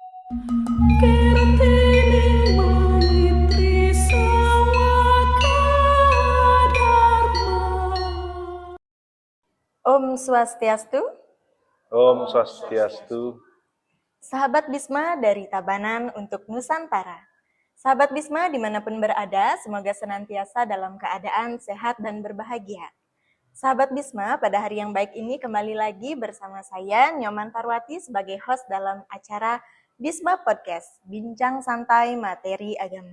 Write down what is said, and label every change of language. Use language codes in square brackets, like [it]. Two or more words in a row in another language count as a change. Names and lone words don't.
[id] Kirtining Maitri Sawaka Dharma. Om Swastiastu, Om Swastiastu. sahabat Bisma dari Tabanan untuk Nusantara. Sahabat Bisma dimanapun berada, semoga senantiasa dalam keadaan sehat dan berbahagia. Sahabat Bisma, pada hari yang baik ini kembali lagi bersama saya, Nyoman Parwati, sebagai host dalam acara Bisma Podcast, Bincang Santai Materi Agama.